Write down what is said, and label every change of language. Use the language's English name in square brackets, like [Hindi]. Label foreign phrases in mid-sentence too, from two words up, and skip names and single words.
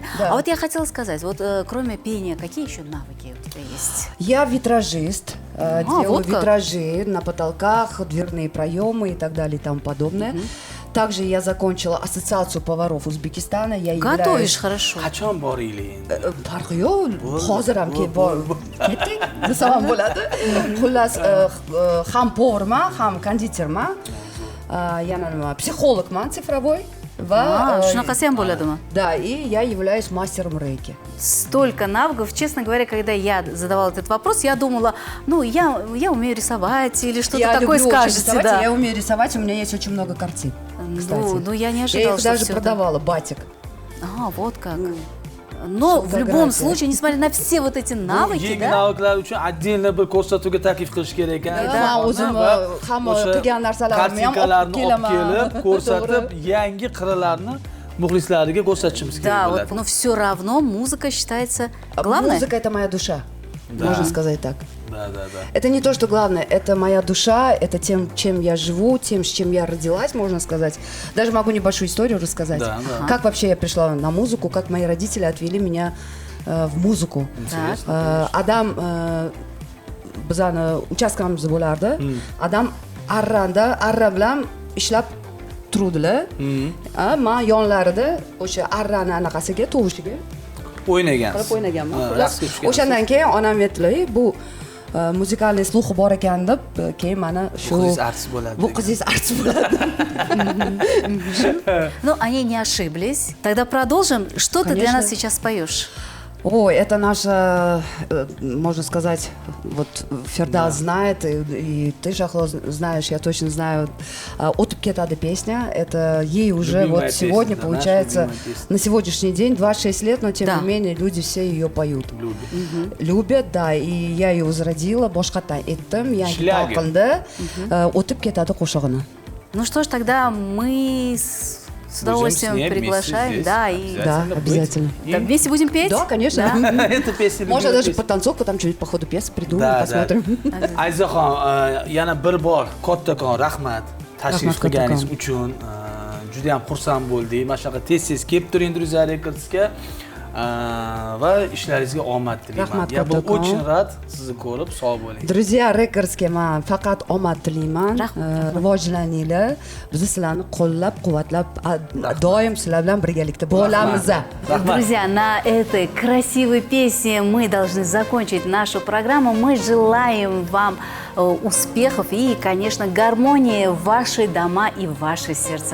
[Russian] Да. А вот я хотела сказать, вот кроме пения, какие еще навыки у тебя есть? Я витражист, делаю вот как. витражи на потолках, дверные проемы и так далее и тому подобное. Также я закончила ассоциацию поваров Узбекистана. Я Готовишь хорошо. [Uzbek] Qachon boringlar endi? Farqi yo'q. Hozir ham ketdik desam ham bo'ladi. Xullas, ham поварman, ham konditerman. Yana nima, psixologman цифровой. Va Shunaqasi ham bo'ladimi? [Russian] да, и я являюсь мастером рейки. Столько навыков. Честно говоря, когда я задавала этот вопрос, я думала, ну, я умею рисовать или что-то Я такое люблю очень скажете. рисовать, Да. и я умею рисовать, у меня есть очень много картин, кстати. Ну, я не Я ожидала, их что даже всё это- продавала, батик. Вот как. Но в любом фотография. случае, несмотря на все вот эти навыки, [Uzbek] Yangi [Russian] да, [Uzbek] naviklar uchun отдельно bir ko'rsatuvga taklif qilish kerak ekan. Man o'zim hamma qilgan narsalarimni ham olib kartikalarni olib kelaman. kelib ko'rsatib, To'g'ri. yangi qirralarni muxlislariga ko'rsatishimiz [Russian] да, [Uzbek] kerak [Russian] вот, [Uzbek] bo'ladi. [Russian] но все равно музыка считается главной. Музыка – это моя душа, можно сказать так. Да. Это не то, что главное, это моя душа, это тем, чем я живу, тем, с чем я родилась, можно сказать. Даже могу небольшую историю рассказать. Да. Как вообще я пришла на музыку, как мои родители отвели меня в музыку. Так. [Uzbek] Адам bizani uchastkamizda bo'lardi. Adam arra bilan ishlab turdilar. Men yonlarida o'sha arrani anaqasiga, tovushiga O'ynagan. qilib o'ynaganman. Ha, Xullas, raqsga tushgansiz. o'shandan keyin onam aytdilar, bu [Russian] музыкальный слух [Uzbek] bor ekan deb, keyin mana shu qizingiz artist bo'ladi Bu degan. qizingiz artist bo'ladi. [Russian] Ну, они не ошиблись. Тогда продолжим. Что ты для Конечно. нас сейчас поешь? Ой, это наша, можно сказать, вот Ферда знает, и ты, Шахло, знаешь, я точно знаю. «Отып кетады» песня, это ей уже Любимая вот песня, сегодня, да, получается, наша любимая песня. на сегодняшний день, 26 лет, но тем Да. не менее люди все ее поют. Любит. Любят, да, и я ее возродила, boshqatdan aytdim, yangi Шлягер. talqinda «O'tib ketadi» qo'shig'ini. Ну что ж, тогда мы с удовольствием Будем с ней приглашаем. вместе Да, здесь. и Да, быть. обязательно. И- да, вместе будем петь? Да, конечно. Да. Эта песня. Можно любимая даже песня. подтанцовку, там что-нибудь по ходу пьесы придумаем, Да, посмотрим. [Uzbek] Ayzaxon, yana bir bor kattakon rahmat tashrif Rahmat, qilganingiz kattakon. uchun. Juda ham xursand bo'ldik. Mana shunaqa tez kelib turing Druziya Recordsga. Va ishlaringizga omad tilayman. Rahmat, [Russian] Я был [Uzbek] kattakon. [Russian] очень рад [Uzbek] sizni ko'rib, sog' bo'ling. Друзья Recordsga man faqat omad tilayman. Rahmat. Rivojlaninglar. Biz sizlarni qo'llab-quvvatlab doim sizlar bilan birgalikda bo'lamiz. Rahmat. [Russian] Друзья, на этой красивой песне мы должны закончить нашу программу. Мы желаем вам успехов и, конечно, гармонии в ваши дома и в ваши сердца.